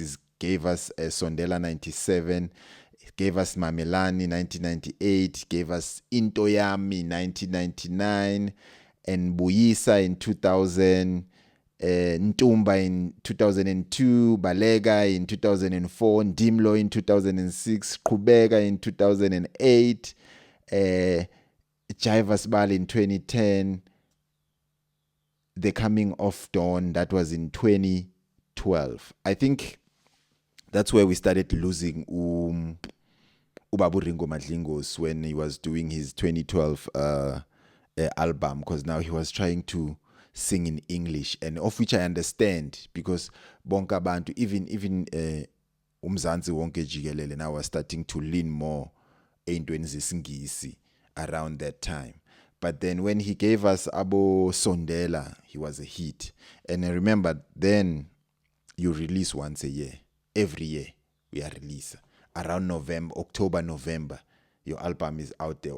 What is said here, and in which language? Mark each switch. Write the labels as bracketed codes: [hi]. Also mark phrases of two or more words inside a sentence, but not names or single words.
[en] He gave us Sondela 97, gave us Mamelani 1998, gave us Into Yami 1999, and Buyisa in 2000, Ntumba in 2002, Balega in 2004, Ndimlo in 2006, Kubega in 2008, Jivas Bal in 2010, The Coming of Dawn, that was in 2012. I think that's where we started losing Ubabu Ringo Madlingos, when he was doing his 2012 album, because now he was trying to sing in English, and of which I understand, because [zu] bonke abantu, [en] even [zu] umzansi wonke jikelele [en] now was starting to lean more [zu] ey'ntweni zesingisi [en] around that time. But then when he gave us Abo Sondela, he was a hit. And I remember then you release once a year. Every year we are releasing. Around November, October, November, your album is out there.